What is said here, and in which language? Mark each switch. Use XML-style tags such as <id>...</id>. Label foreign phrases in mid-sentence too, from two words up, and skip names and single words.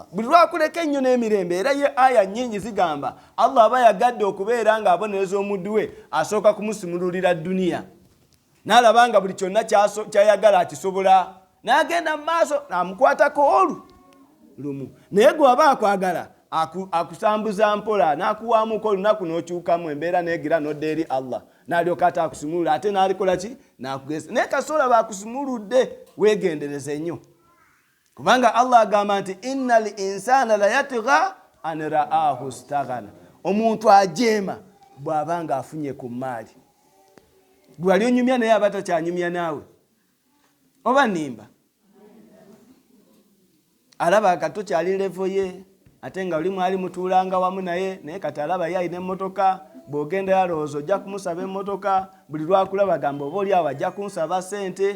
<lg>Buli lwakuleka ennyo n'emirembe, era ye aya nnyingi zigamba Allah aba yagadde okubeera nga abonereza omuddu we asooka kumusimululira duniya, n'alabanga buli kyonna kyayagala akisobola, n'agenda mu maaso n'amukwatako lumu. Naye gwe aba akwagala akusambuza mpola, n'akuwaamuko olunaku n'okyukamu, embeera n'egira n'odda eri Allah, n'alyoka ate akusimulula, ate n'alikola ki? N'akugesa. Naye kasoola baakusimuludde, weegendereze nnyo, kubanga Allah agamba nti</lg> <ar>إن الإنسان ليطغى أن رآه استغنى.</ar> <lg>Omuntu ajeema bw'aba nga afunye ku maali. Gwe wali onyumya naye aba takyanyumya naawe, oba nnimba? Alaba kato kyali levo ye, ate nga oli mwali mutuulanga wamu naye kati alaba ye alina emmotoka, bw'ogenda yalowooza ojja kumusaba emmotoka, buli lwakulaba gamba oba oli awo ajja kunsaba ssente.</lg>